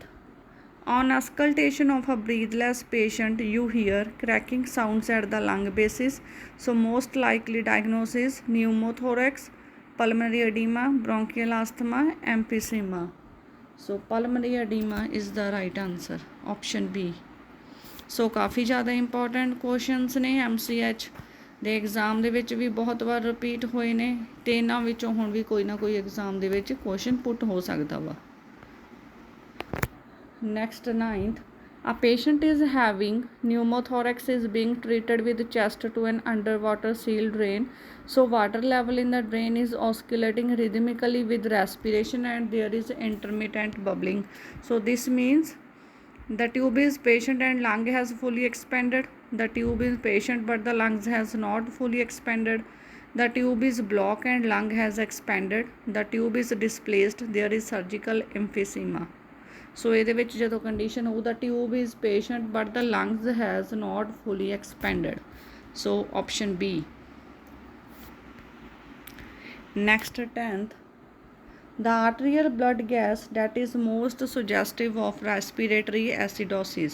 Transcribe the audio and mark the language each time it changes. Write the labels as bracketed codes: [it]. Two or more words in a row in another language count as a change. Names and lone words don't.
[en] On auscultation of a breathless patient, you hear cracking sounds at the lung bases. So most likely diagnosis: pneumothorax, pulmonary edema, bronchial asthma, emphysema. So pulmonary edema is the right answer. [pa] Option B. So ਕਾਫ਼ੀ ਜ਼ਿਆਦਾ ਇੰਪੋਰਟੈਂਟ ਕੁਐਸਚਨਸ ਨੇ MCH ਦੇ एग्जाम ਦੇ ਵਿੱਚ ਵੀ ਬਹੁਤ ਵਾਰ ਰਿਪੀਟ ਹੋਏ ਨੇ ਤੇ ਇਹਨਾਂ ਵਿੱਚੋਂ ਹੁਣ ਵੀ ਕੋਈ ਨਾ ਕੋਈ ਐਗਜ਼ਾਮ ਦੇ ਵਿੱਚ ਕੁਐਸਚਨ ਪੁੱਟ ਹੋ ਸਕਦਾ ਵਾ। [en] Next 9th. A patient is having pneumothorax is being treated with chest to an underwater sealed drain. So water level in the drain is oscillating rhythmically with respiration and there is intermittent bubbling. So this means The tube is patient and lung has fully expanded. The tube is patient but the lungs has not fully expanded. The tube is blocked and lung has expanded. The tube is displaced. There is surgical emphysema. So [pa] ਇਹਦੇ ਵਿੱਚ ਜਦੋਂ condition ਹੋ [en] the tube is patient but the lungs has not fully expanded. So option B. Next 10th. The arterial blood gas that is most suggestive of respiratory acidosis.